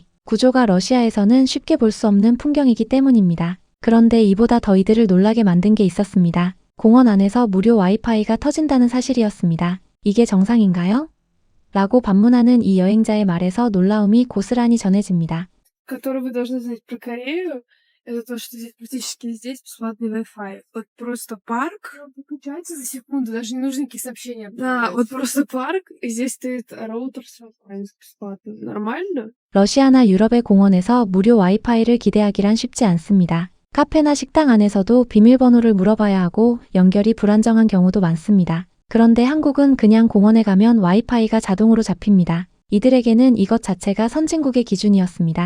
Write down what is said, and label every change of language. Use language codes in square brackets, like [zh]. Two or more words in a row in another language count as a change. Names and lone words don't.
[ko] 구조가 러시아에서는 쉽게 볼 수 없는 풍경이기 때문입니다. 그런데 이보다 더 이들을 놀라게 만든 게 있었습니다. 공원 안에서 무료 와이파이가 터진다는 사실이었습니다. 이게 정상인가요? 라고 반문하는 이 여행자의 말에서 놀라움이 고스란히 전해집니다. [ru] Который вы должны знать про Корею, это то, что здесь практически везде бесплатный Wi-Fi. Вот просто парк. Выключается за секунду, даже не нужны никакие сообщения. Да, вот просто парк, и здесь стоит роутер с Wi-Fi бесплатно. Нормально? [ko] 러시아나 유럽의 공원에서 무료 와이파이를 기대하기란 쉽지 않습니다. 카페나 식당 안에서도 비밀번호를 물어봐야 하고 연결이 불안정한 경우도 많습니다. 그런데 한국은 그냥 공원에 가면 와이파이가 자동으로 잡힙니다. 이들에게는 이것 자체가 선진국의 기준이었습니다.